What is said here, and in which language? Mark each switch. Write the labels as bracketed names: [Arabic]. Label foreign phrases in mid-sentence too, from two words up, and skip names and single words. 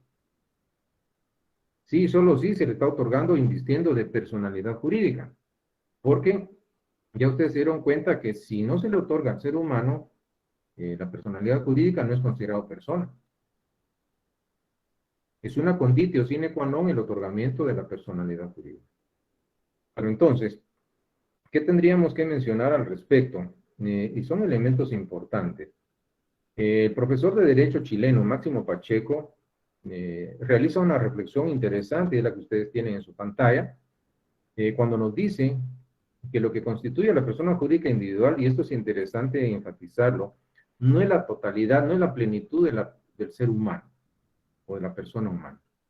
[Spanish] Sí, solo sí se le está otorgando invistiendo de personalidad jurídica, porque ya ustedes se dieron cuenta que si no se le otorga al ser humano, la personalidad jurídica no es considerado persona. Es una [Latin] conditio sine qua non [Spanish] el otorgamiento de la personalidad jurídica. Pero entonces, ¿qué tendríamos que mencionar al respecto? Y son elementos importantes. El profesor de Derecho chileno, Máximo Pacheco, realiza una reflexión interesante de la que ustedes tienen en su pantalla, cuando nos dice que lo que constituye a la persona jurídica individual, y esto es interesante enfatizarlo, no es la totalidad, no es la plenitud del ser humano o de la persona humana.